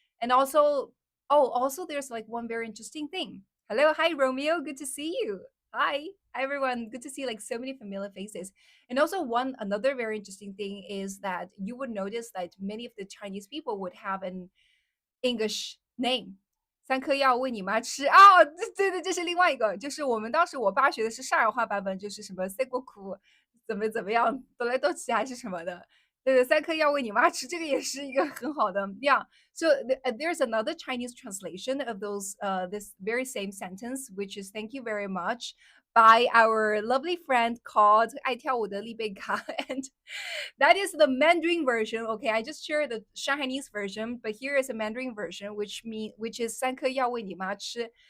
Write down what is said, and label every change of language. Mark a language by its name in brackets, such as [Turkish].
[English] And also, oh, also there's like one very interesting thing. Hello, hi Romeo, good to see you. Hi everyone, good to see like so many familiar faces. And also one another very interesting thing is that you would notice that many of the Chinese people would have an English name。 [Chinese] 三颗药喂你妈吃哦，对对，这是另外一个，就是我们当时我爸学的是上海话版本，就是什么塞过苦，怎么样，斗来斗去还是什么的。对对，三颗药喂你妈吃，这个也是一个很好的，Yeah. [English] So there's another Chinese translation of those this very same sentence, which is "Thank you very much" by our lovely friend called 爱跳舞的丽贝卡，and that is the Mandarin version. Okay, I just shared the Shanghainese version, but here is a Mandarin version, which is [Chinese] 三颗药喂你妈吃.